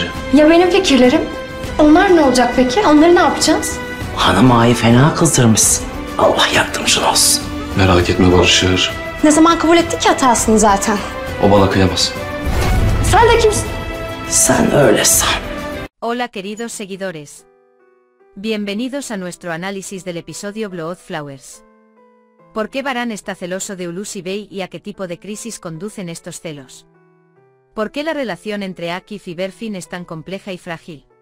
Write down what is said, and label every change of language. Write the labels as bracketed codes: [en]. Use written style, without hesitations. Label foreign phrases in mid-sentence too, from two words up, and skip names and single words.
[tr] Ya benim fikirlerim? Onlar ne olacak peki? Onları ne yapacağız? Hanım ağayı fena kızdırmışsın. Allah yardımcın olsun. Merak etme barışır. Ne zaman kabul etti ki hatasını zaten? O bana kıyamaz. Sen de kimsin? Sen öyle san. [es] Hola queridos seguidores. Bienvenidos a nuestro análisis del episodio Blood Flowers. ¿Por qué Varane está celoso de Ulusi Bey y a qué tipo de crisis conducen estos celos? ¿Por qué la relación entre Akif y Berfin es tan compleja y frágil?